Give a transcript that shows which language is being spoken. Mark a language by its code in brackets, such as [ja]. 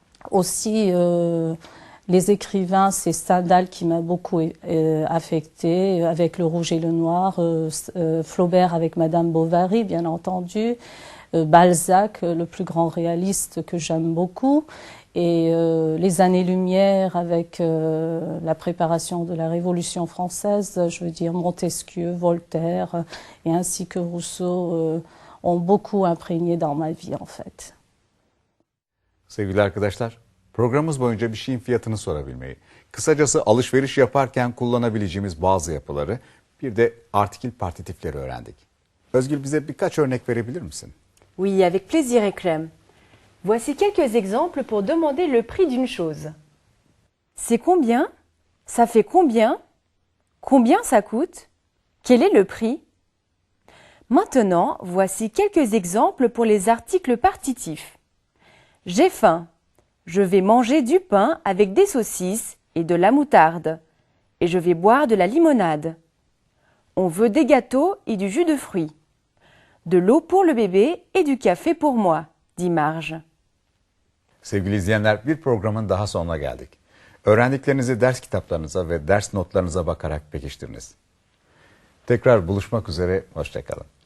[fr] Aussi, les écrivains, c'est Stendhal qui m'a beaucoup affecté, avec Le Rouge et le Noir, Flaubert avec Madame Bovary, bien entendu, Balzac, le plus grand réaliste que j'aime beaucoup, et les années-lumière avec la préparation de la Révolution française, je veux dire Montesquieu, Voltaire et ainsi que Rousseau ont beaucoup imprégné dans ma vie en fait. [tr] Sevgili arkadaşlar, programımız boyunca bir şeyin fiyatını sorabilmeyi, kısacası alışveriş yaparken kullanabileceğimiz bazı yapıları, bir de artikül partitifleri öğrendik. Özgül, bize birkaç örnek verebilir misin? [fr] Oui, avec plaisir, Ekrem. Voici quelques exemples pour demander le prix d'une chose. C'est combien? Ça fait combien? Combien ça coûte? Quel est le prix? Maintenant, voici quelques exemples pour les articles partitifs. J'ai faim. Je vais manger du pain avec des saucisses et de la moutarde. Et je vais boire de la limonade. On veut des gâteaux et du jus de fruits. De l'eau pour le bébé et du café pour moi, dit Marge. [tr] Sevgili izleyenler, bir programın daha sonuna geldik. Öğrendiklerinizi ders kitaplarınıza ve ders notlarınıza bakarak pekiştiriniz. Tekrar buluşmak üzere, hoşça kalın.